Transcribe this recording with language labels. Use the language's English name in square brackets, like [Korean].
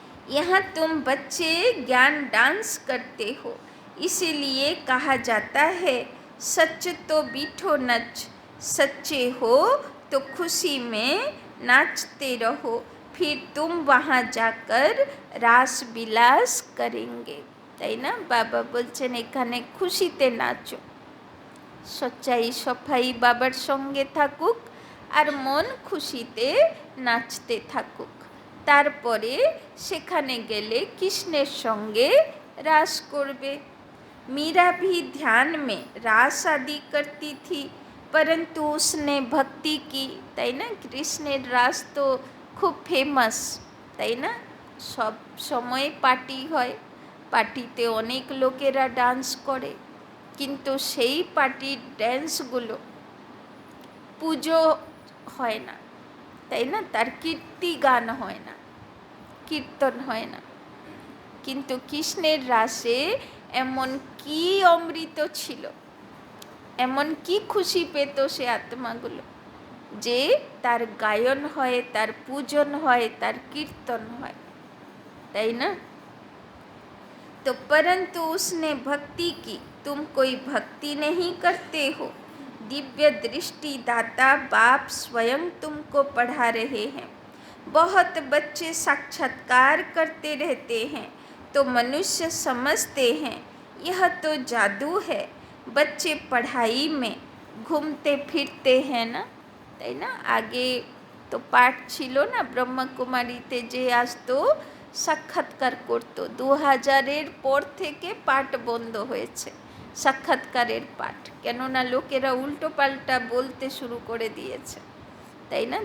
[Hindi] यहाँ तुम बच्चे ज्ञान डांस करते हो, इसीलिए कहा जाता है सच तो बीठो नच, सच्चे हो तो खुशी में नाचते रहो, फिर तुम वहाँ जाकर रास विलास करेंगे। [Bangla] তাই না? বাবা বলছেন এখানে খুশিতে নাচো। সচ্চাই সফাই বাবার সঙ্গে থাকুক আর মন খুশিতে নাচতে থাকুক। তারপরে সেখানে গেলে কৃষ্ণের সঙ্গে রাস করবে। [Hindi] मीरा भी ध्यान में रास आदि करती थी, परंतु उसने भक्ति की। [Bangla] তাই না? কৃষ্ণের রাস তো খুব ফেমাস, তাই না? সব সময় পার্টি হয়, পার্টিতে অনেক লোকেরা ডান্স করে, কিন্তু সেই পার্টির ড্যান্সগুলো পুজো হয় না, তাই না? তার কীর্তি গান হয় না, কীর্তন হয় না। কিন্তু কৃষ্ণের রাসে এমন কি অমৃত ছিল, এমন কি খুশি পেত সে আত্মাগুলো যে তার গায়ন হয়, তার পূজন হয়, তার কীর্তন হয়, তাই না? [Hindi] तो परंतु उसने भक्ति की, तुम कोई भक्ति नहीं करते हो। दिव्य दृष्टि दाता बाप स्वयं तुमको पढ़ा रहे हैं। बहुत बच्चे साक्षात्कार करते रहते हैं तो मनुष्य समझते हैं यह तो जादू है। बच्चे पढ़ाई में घूमते फिरते हैं ना, [Bangla] তাই না? আগে তো পাঠ ছিল না, ব্রহ্মকুমারীতে যে আসতো সাক্ষাৎকার করতো। 2000-এর পর থেকে পাঠ বন্ধ হয়েছে, সাক্ষাৎকারের পাঠ, কেননা লোকেরা উল্টো পাল্টা বলতে শুরু করে দিয়েছে, তাই না?